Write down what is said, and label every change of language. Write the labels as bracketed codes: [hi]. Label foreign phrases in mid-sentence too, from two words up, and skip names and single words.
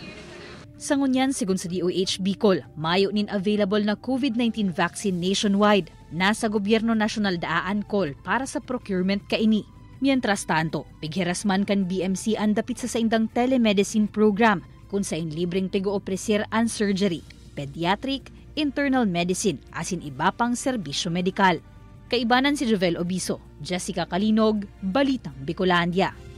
[bik] Sa ngunyan, sigun sa DOH Bicol, mayo nin available na COVID-19 vaccine nationwide. Nasa gobyerno nasyonal daan call para sa procurement kaini. [es] Mientras tanto, [bik] pighirasman kan BMC ang dapit sa saindang telemedicine program kung saing libreng pigo-opresir ang surgery, pediatric, internal medicine, asin iba pang serbisyo medikal. Kaibanan si Jovel Obiso, Jessica Kalinog, Balitang Bicolandia.